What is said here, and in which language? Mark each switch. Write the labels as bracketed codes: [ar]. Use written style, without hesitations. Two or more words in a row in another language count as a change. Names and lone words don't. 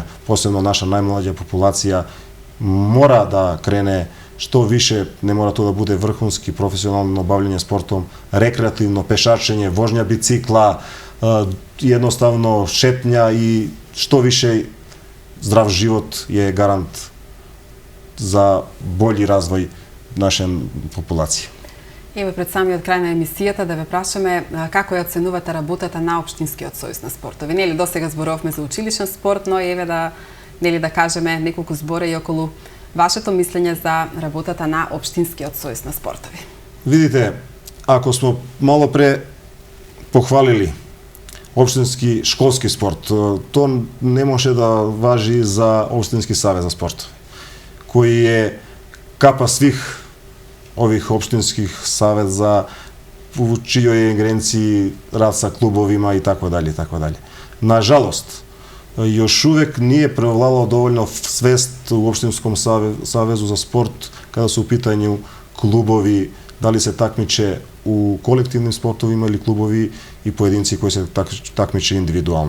[sr] Posebno naša najmlađa populacija mora da krene što više, ne mora to da bude vrhunski profesionalno bavljanje sportom, rekreativno, pešačenje, vožnja bicikla, jednostavno šetnja, i što više zdrav život je garant za bolji razvoj naše populacije. [mk] Ево пред самиот крај на емисијата да ве прашаме како ја оценувате работата на Општинскиот сојуз на спортови. Нели досега зборувавме за училишен спорт, но еве да кажеме неколку збора и околу вашето мислење за работата на Општинскиот сојуз на спортови. [sr] Видите, ако смо мало пре похвалили општински школски спорт, то не може да важи за Општински савез за спорт, кој е капа свих ovih opštinskih saveza, u čijoj je ingerenciji rad sa klubovima i tako dalje, i tako dalje. nažalost, još uvek nije prevladalo dovoljno svest u Opštinskom savezu za sport kada su u pitanju klubovi, da li se takmiče u kolektivnim sportovima ili klubovi i pojedinci koji se takmiče individualno.